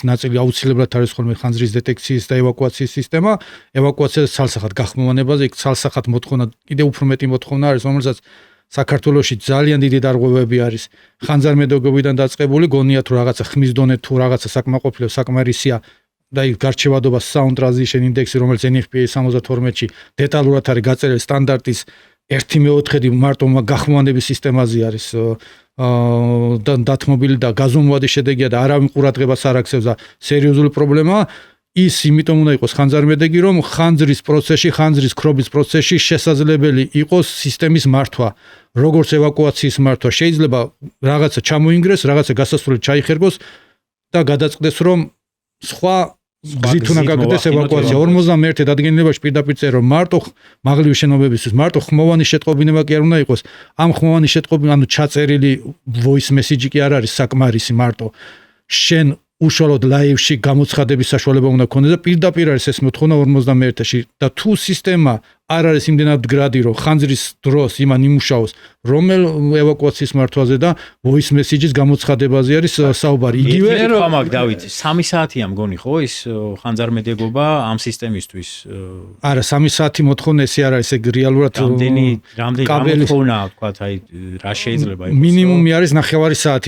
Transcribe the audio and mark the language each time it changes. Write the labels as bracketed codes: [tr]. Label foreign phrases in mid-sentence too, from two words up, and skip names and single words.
[ka] ნაწილი აუცილებლად არის ხოლმე ხანძრის დეტექციის და ევაკუაციის სისტემა, ევაკუაციას ცალსახად გახმოვანებაზე, იქ ცალსახად მოთხოვნა, კიდევ უფრო მეტი მოთხოვნა არის, რომელსაც საქართველოში ძალიან დიდი დარღვევები არის ხანძარმედეგობიდან დაწყებული, გონია თუ რაღაცა ხმის დონე თუ რაღაცა საკმაყოფილო საკმარისია და იქ გარჩევადობა [en] sound transition index- [ka] ი, რომელიც NFPA 72-ში დეტალურად არის გაწერილი სტანდარტის 1/4 მარტო გახმოვანების სისტემაზე არის დათმობილი და გაზომვადი შედეგია და არავინ ყურადღებას არ აქცევს და სერიოზული პრობლემაა. ის იმიტომ უნდა იყოს ხანძარმედეგი, რომ ხანძრის პროცესში, ხანძრის ქრობის პროცესში შესაძლებელი იყოს სისტემის მართვა, როგორც ევაკუაციის მართვა. შეიძლება რაღაცა ჩამოინგრეს, რაღაცა გასასვლელი ჩაიხერგოს და გადაწყდეს, რომ სხვა გზით უნდა გაგდეს ევაკუაცია. 51 დადგენილებაში პირდაპირ წერა, რომ მარტო მაღლივი შენობებისთვის, მარტო ხმოვანი შეტყობინება კი არ უნდა იყოს. ამ ხმოვანი შეტყობინება, ანუ ჩაწერილი [en] voice message [ka] კი არ არის საკმარისი მარტო. შენ უშუალოდ ლაივში გამოცხადების საშუალება უნდა ქონდეს და პირდაპირ არის ეს მოთხოვნა 51-ში და თუ სისტემა არ არის იმდენად გრადი, რომ ხანძრის დროს იმან იმუშაოს, რომელ ევაკუაციის მართვაზე და [en] voice message- [ka] ის გამოცხადებაზე არის საუბარი. იგივე ხამაკ დავით 3 საათია მგონი ხო ის ხანძარმედეგობა ამ სისტემისთვის? არა, 3 საათი მოთხოვნა ესე არ არის, ეგ რეალურად რამდენი მოთხოვნა თქვა, აი რა შეიძლება იყოს? მინიმუმი არის 9 საათი.